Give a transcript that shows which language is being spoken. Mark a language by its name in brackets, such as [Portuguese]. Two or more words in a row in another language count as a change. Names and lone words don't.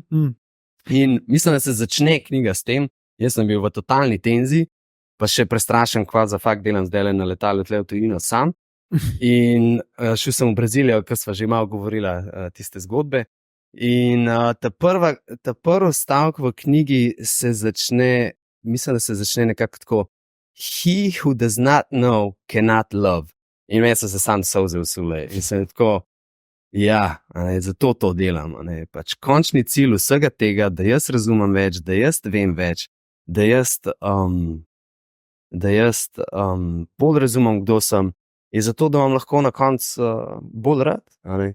[Slovenian] In mislim, da se začne knjiga s tem. Jaz sem bil v totalni tenziji, pa še prestrašen, kva za fakt delam zdaj na letalu tle v tujino sam. In šel sem v Brazilijo, ker sva že malo govorila tiste zgodbe. In ta prvi stavek v knjigi se začne, mislim, da se začne nekako tako: [English] He who does not know cannot love. [Slovenian] In meni so se sam solze usule. In sem tako, ja, zato to delam. Pač končni cilj vsega tega, da jaz razumem več, da jaz vem več, da jaz bolj razumem, kdo sem, je zato, da vam lahko na koncu bolj rad.